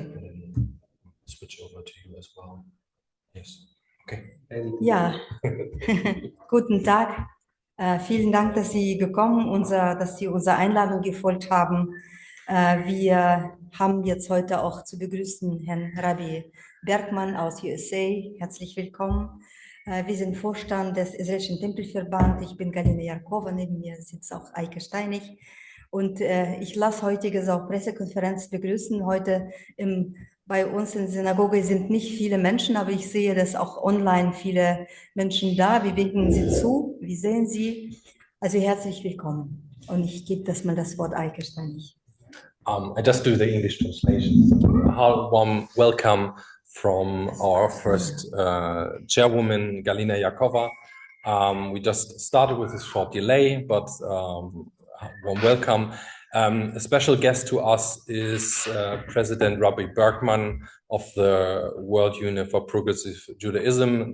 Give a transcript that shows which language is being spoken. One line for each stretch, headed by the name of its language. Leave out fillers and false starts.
English: And then switch over to you as well. Yes. Okay.
German: Ja, guten Tag. Vielen Dank, dass Sie gekommen, dass Sie unserer Einladung gefolgt haben. Wir haben jetzt heute auch zu begrüßen Herrn Rabbi Bergman aus USA. Herzlich willkommen. Wir sind Vorstand des Israelitischen Tempelverbandes. Ich bin Galina Jarkova, neben mir sitzt auch Eike Steinig. Und ich lasse heutige auch Pressekonferenz begrüßen. Heute bei uns in der Synagoge sind nicht viele Menschen, aber ich sehe, dass auch online viele Menschen da. Wir winken Sie zu, wir sehen Sie. Also herzlich willkommen. Und ich gebe das Wort Eike Steinig.
English: I just do the English translation. So, warm welcome from our first chairwoman, Galina Jarkova. We just started with a short delay, but warm welcome. A special guest to us is President Rabbi Bergman of the World Union for Progressive Judaism.